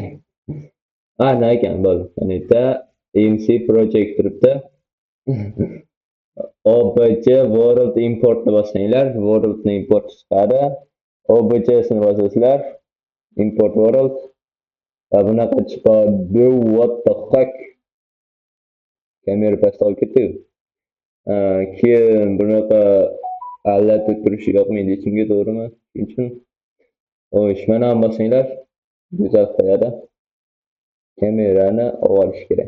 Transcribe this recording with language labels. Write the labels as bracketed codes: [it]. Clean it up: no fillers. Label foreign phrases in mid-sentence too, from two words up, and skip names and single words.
[uz] Nima ekan bo'ldi. Mana bu yerda MC Project turibdi. OBJ World Importni bossanglar, Worldni import chiqadi. OBJsini bosasizlar, import World. Va bunaqa chiqadi. [en] What the fuck? [uz] Kamera pastga olib ketdi. Keyin bunaqa allatib turishi yoqmaydi hechimga, to'g'rimi? Shuning uchun xo'sh, mana ham bosinglar. Go'zal qo'yadi. Kamerani olish kerak.